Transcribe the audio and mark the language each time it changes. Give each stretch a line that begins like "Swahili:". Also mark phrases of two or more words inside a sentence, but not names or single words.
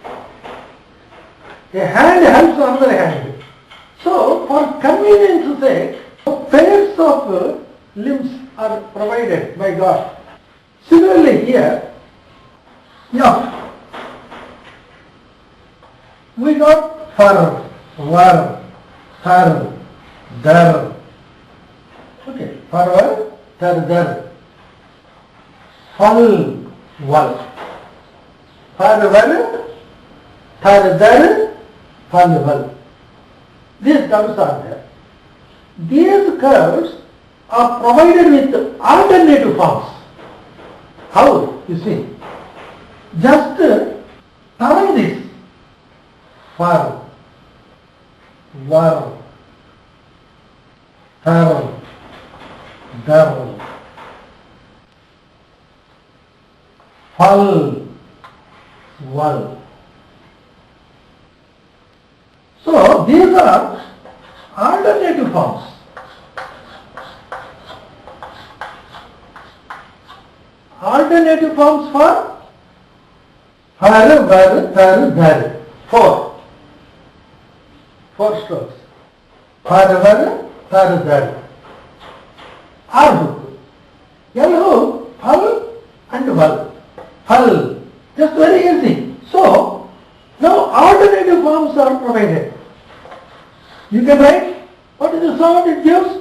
English: A hand helps another hand. So, for convenience sake, pairs of limbs are provided by God. Similarly here, we got far, var, thar, dar. Okay, farvar, thar, dar. Fal, val. Farvar, thar, dar, fal, val. These curves are there. These curves are provided with alternative forms. How? You see, just turn this. Far, var, thar, dar, fal, val. So these are alternative forms. Alternative forms for har, var, tar, dar. 4 strokes. Har, var, tar, dar. R hook. L hook, fal and val. Fal. Just very easy. So, now alternative forms are provided. You can write what is the sound it gives?